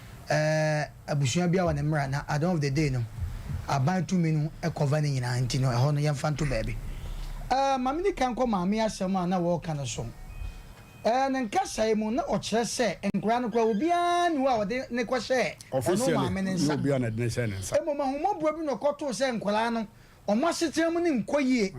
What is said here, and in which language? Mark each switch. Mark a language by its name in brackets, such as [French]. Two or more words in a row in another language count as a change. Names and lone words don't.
[Akan] eh, abusua bi a wɔ ne mmara na [English] at the end of the day [Akan] no, aban tumi no ɛkɔva ne nyinaa nti no, ɛhɔ no yɛmfa nto baabi. Eh, maame ne ka nkɔ maame asɛm a na wɔɔka no so. Eh, ne nkasaeɛ mu na ɔkyerɛ sɛ nkora no koraa obiara ni hɔ a wɔde ne kɔhyɛ ɔno Officially, maame ne nsa. ne obiara na ɛde ne hyɛ ne nsa. Mmom, ahummɔborɔ bi na ɔkɔtoo sɛ nkwadaa no, ɔmo asetena mu ne nkɔ yie.